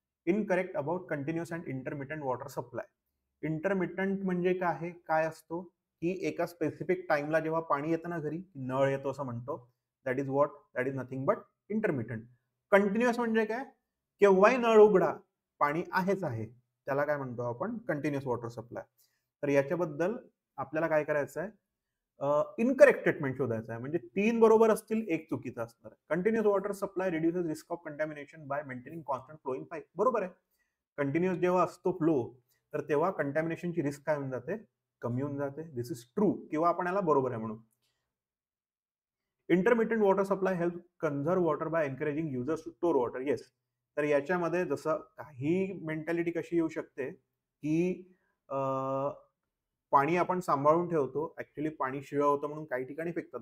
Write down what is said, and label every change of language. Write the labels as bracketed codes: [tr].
[en] Incorrect about continuous and intermittent water supply. [mr] Intermittent म्हणजे काय असतो की एका स्पेसिफिक टाइमला जेव्हा पाणी येतं ना घरी, नळ येतो असं म्हणतो, [en] That is what, that is nothing but intermittent. [mr] Continuous म्हणजे काय, केव्हाही नळ उघडा पाणी आहेच आहे, त्याला काय म्हणतो आपण, कंटिन्युअस वॉटर सप्लाय. तर याच्याबद्दल आपल्याला काय करायचं आहे, इनकरेक्ट स्टेटमेंट शोधायचं आहे. म्हणजे 3 बरोबर असतील, 1 चुकीचं असणार. [en] Continuous water supply reduces risk of contamination by maintaining constant flowing pipe. [mr] बरोबर आहे, कंटिन्युअस जेव्हा असतो फ्लो तर तेव्हा कंटॅमिनेशनची रिस्क काय होऊन जाते, कमी होऊन जाते. [en] this is true, [mr] किंवा आपण याला बरोबर आहे म्हणू. [en] Intermittent water supply help conserve water by encouraging users to store water. [mr] Yes, तर याच्यामध्ये जसं काही मेंटॅलिटी कशी येऊ शकते की पाणी आपण सांभाळून ठेवतो, ऍक्च्युली पाणी शिळं होतं म्हणून काही ठिकाणी फेकतात.